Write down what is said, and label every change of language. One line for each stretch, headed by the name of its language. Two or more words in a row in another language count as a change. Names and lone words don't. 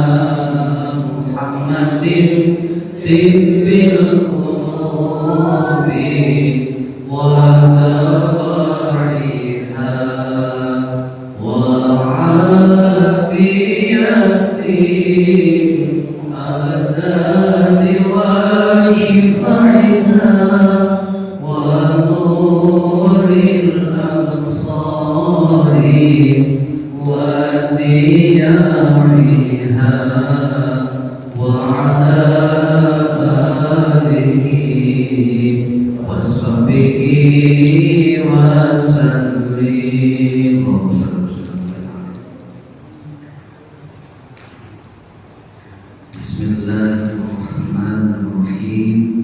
Arabic: محمد طب القلوب ودوائها وعافية الأبدان وشفائها ونور الأبصار وضيائها وعلى آله وصحبه وسلم. Bismillahirrahmanirrahim.